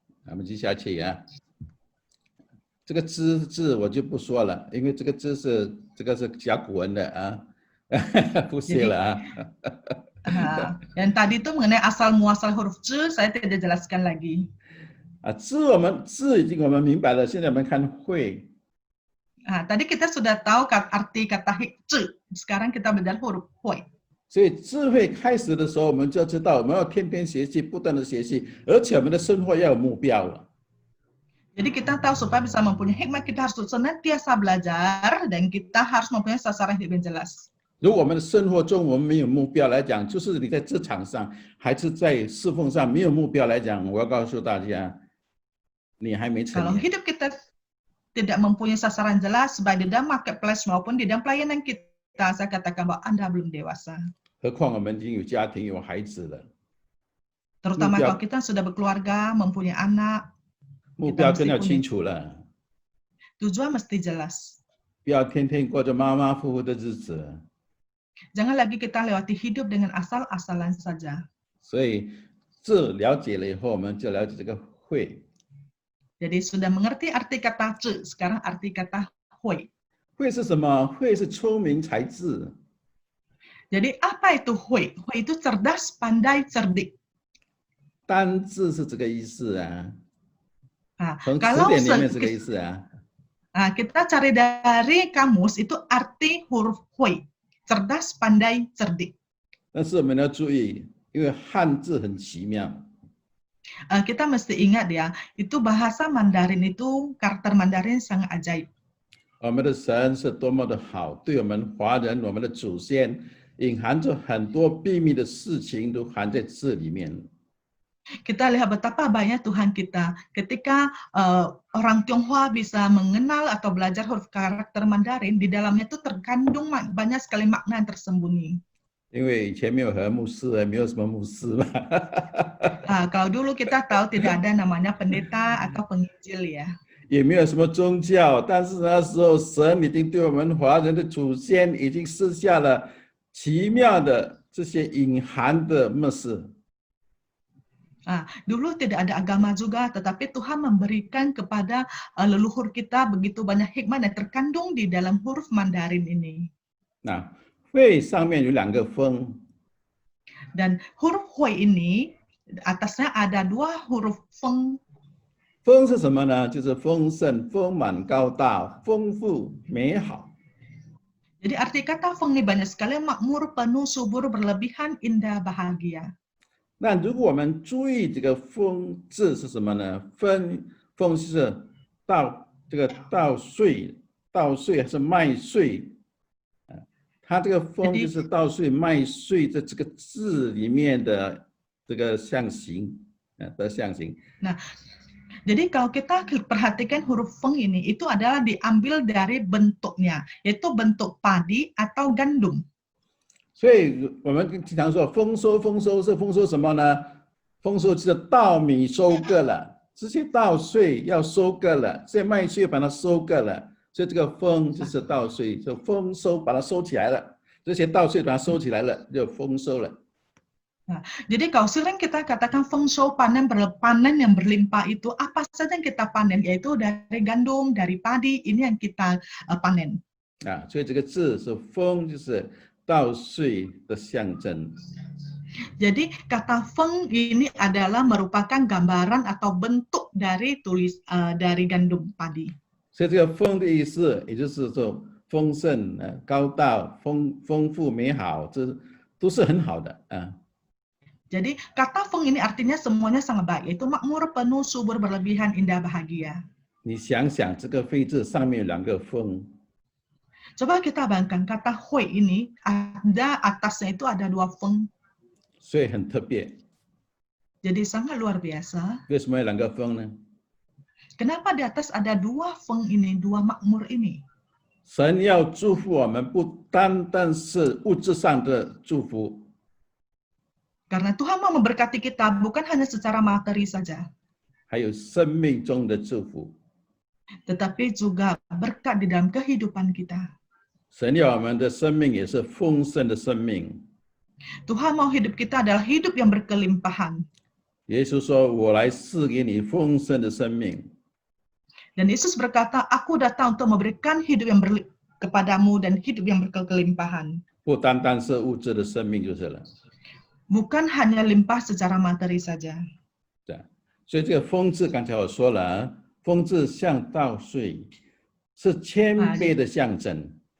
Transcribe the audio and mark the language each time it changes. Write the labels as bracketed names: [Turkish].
[Chinese] 我们接下去啊，这个知字我就不说了，因为这个知是甲骨文的啊，不写了啊。 [Indonesian] Dan tadi itu mengenai asal muasal huruf C, saya tidak jelaskan lagi. [Chinese] 知我们明白了，现在我们看会。 [Indonesian] Tadi kita sudah tahu arti kata C, sekarang kita belajar huruf Hui. [Chinese] 所以智慧开始的时候，我们就知道我们要天天学习，不断的学习，而且我们的生活要有目标了。 [Indonesian] Jadi kita tahu supaya bisa mempunyai hikmat, kita harus senantiasa belajar dan kita harus mempunyai sasaran hidup yang jelas. [Chinese] 如果我们的生活中我们没有目标来讲，就是你在职场上还是在侍奉上没有目标来讲，我要告诉大家，你还没成 [Indonesian] hidup kita tidak mempunyai sasaran jelas, baik di dalam marketplace maupun di dalam pelayanan kita, saya katakan bahwa Anda belum dewasa. [Chinese] 何况我们已经有家庭有孩子了， [Indonesian] Terutama kalau kita sudah berkeluarga, mempunyai anak, [Chinese] 目标更要清楚了， [Indonesian] tujuan mesti jelas. [Chinese] 不要天天过着马马虎虎的日子。 [Indonesian] Jangan lagi kita lewati hidup dengan asal-asalan saja. [Chinese] 所以这了解了以后，我们就了解这个会。 [Indonesian] Jadi sudah mengerti arti kata C, sekarang arti kata Hui. [Chinese] 会是什么？会是聪明才智。 [Indonesian] Jadi apa itu Hui? Hui itu cerdas, pandai, cerdik. [Chinese] 单字是这个意思啊， 从词 [Indonesian] Kalau [Chinese] 典里面这个意思啊。 [Indonesian] kita cari dari kamus itu arti huruf Hui, cerdas, pandai, cerdik. [Chinese] 但是我们要注意，因为汉字很奇妙。 [Indonesian] Kita mesti ingat ya, itu bahasa Mandarin itu, karakter Mandarin sangat ajaib. [Chinese] 我们的神是多么的好，对我们华人，我们的祖先，隐含着很多秘密的事情都含在字里面。 [Indonesian] Kita lihat betapa baiknya Tuhan kita ketika orang Tionghoa bisa mengenal atau belajar huruf karakter Mandarin, di dalamnya itu terkandung banyak sekali makna yang tersembunyi. [Chinese] 因为以前没有和牧师，没有什么牧师嘛。 [Indonesian] Kalau dulu kita tahu tidak ada namanya pendeta atau penginjil ya. [Chinese] 也没有什么宗教，但是那时候神已经对我们华人的祖先已经施下了奇妙的这些隐含的默示。 [Indonesian] Dulu tidak ada agama juga, tetapi Tuhan memberikan kepada leluhur kita begitu banyak hikmah yang terkandung di dalam huruf Mandarin ini. [Chinese] 那会上面有两个风， [Indonesian] Dan huruf Hui ini atasnya ada dua huruf Feng. [Chinese] 丰是什么呢？就是丰盛、丰满、高大、丰富、美好。 [Indonesian] Jadi arti kata feng ini banyak sekali, makmur, penuh, subur, berlebihan, indah, bahagia. [Chinese] 那如果我们注意这个丰字是什么呢？丰是这个稻穗，稻穗还是麦穗？它这个丰就是稻穗、麦穗的这个字里面的这个象形的象形。 [Indonesian] Nah, jadi kalau kita perhatikan huruf feng ini, itu adalah diambil dari bentuknya, yaitu bentuk padi atau gandum. [Chinese] 所以我们经常说丰收，丰收是丰收什么呢？丰收就是稻米收割了，这些稻穗要收割了，这些麦穗把它收割了，所以这个丰就是稻穗，就丰收把它收起来了，这些稻穗把它收起来了，就丰收了。 [Indonesian] Nah, jadi kalau sering kita katakan feng shui panen yang berlimpah itu apa saja yang kita panen, yaitu dari gandum, dari padi, ini yang kita panen. [Chinese] 所以这个字是丰，就是稻穗的象征。 [Indonesian] Jadi kata feng ini adalah merupakan gambaran atau bentuk dari dari gandum padi. [Chinese] 所以这个丰的意思，也就是说丰盛、高大、丰富、美好，这都是很好的啊。 [Indonesian] Jadi kata feng ini artinya semuanya sangat baik, yaitu makmur, penuh, subur, berlebihan, indah, bahagia. [Chinese] 你想想，这个“非”字上面有2个丰， [Indonesian] Coba kita bayangkan kata hui ini ada atasnya itu ada 2 feng. [Chinese] 所以很特别。 [Indonesian] Jadi sangat luar biasa. [Chinese] 为什么有2个丰呢？ [Indonesian] Kenapa di atas ada 2 feng ini, 2 makmur ini? [Chinese] 神要祝福我们，不单单是物质上的祝福， [Indonesian] Karena Tuhan mau memberkati kita bukan hanya secara materi saja, [Chinese] 还有生命中的祝福。 [Indonesian] tetapi juga berkat di dalam kehidupan kita. [Chinese] 神要我们的生命也是丰盛的生命。 [Indonesian] Tuhan mau hidup kita adalah hidup yang berkelimpahan. [Chinese] 耶稣说：“我来赐给你丰盛的生命。” [Indonesian] Dan Yesus berkata, aku datang untuk memberikan hidup yang kepadamu dan hidup yang berkelimpahan. [Chinese] 不单单是物质的生命就是了。 [Indonesian] Bukan hanya limpah secara materi saja. [Chinese] 对，所以这个丰字刚才我说了，丰字像稻穗，是谦卑的象征。